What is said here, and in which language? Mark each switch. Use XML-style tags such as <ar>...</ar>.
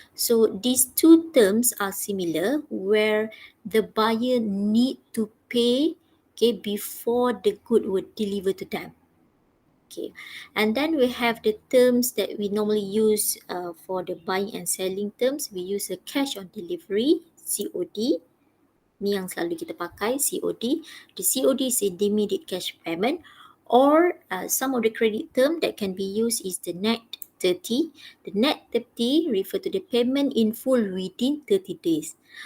<en>So these two terms are similar, where the buyer need to pay, okay, before the good were delivered to them. Okay, and then we have the terms that we normally use for the buying and selling terms. We use a cash on delivery, COD.</en> <ms>Ni yang selalu kita pakai, COD.</ms> <en>The COD is a immediate cash payment, or some of the credit term that can be used is the net 30. The net 30 refer to the payment in full within 30 days.</en>